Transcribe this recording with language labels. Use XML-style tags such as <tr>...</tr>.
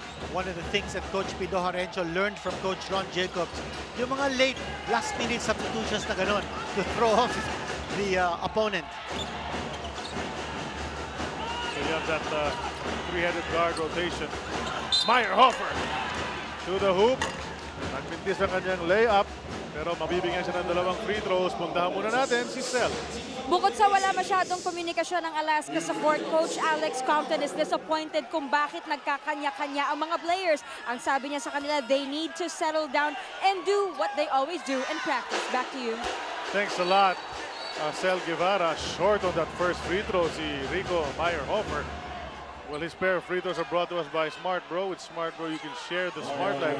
<en>One of the things that Coach Pido Harencio learned from Coach Ron Jacobs, yung mga late, last-minute substitutions</en> <tl>na ganun</tl> <en>to throw off the opponent. So you have that three-headed guard rotation. Meyerhofer to the hoop.</en> <tl>Nagpintis ang kanyang layup, pero mabibigyan siya ng 2 free throws. Puntahan muna natin si Sel. Bukod sa wala masyadong komunikasyon ng Alaska sa court,</tl> <en>Coach Alex Compton is disappointed</en> <tl>kung bakit nagkakanya-kanya ang mga players. Ang sabi niya sa kanila,</tl> <en>they need to settle down and do what they always do in practice. Back to you. Thanks a lot, Sel Guevara. Short on that first free throw, si Rico Meyerhofer. Well, his pair of free throws are brought to us by Smart Bro. With Smart Bro, you can share the Smart Life.</en>